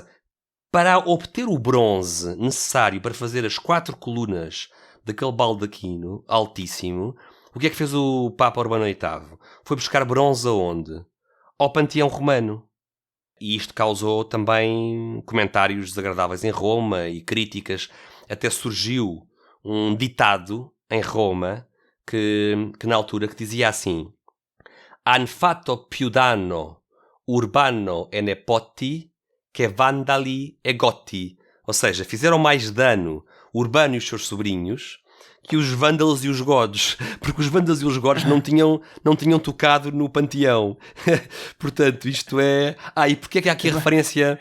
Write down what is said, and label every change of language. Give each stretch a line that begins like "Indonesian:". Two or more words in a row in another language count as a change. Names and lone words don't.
Portuguese: Para obter o bronze necessário para fazer as 4 colunas daquele baldaquino altíssimo, o que é que fez o Papa Urbano VIII? Foi buscar bronze aonde? Ao Panteão Romano. E isto causou também comentários desagradáveis em Roma e críticas. Até surgiu um ditado em Roma que na altura que dizia assim:
Italian: Han fatto più danno Urbano e Nepoti que Vandali e Gotti.
Portuguese: Ou seja, fizeram mais dano Urbano e os seus sobrinhos que os vândalos e os godos, porque os vândalos e os godos não tinham tocado no panteão. Portanto, isto é... e porquê é que há aqui a referência...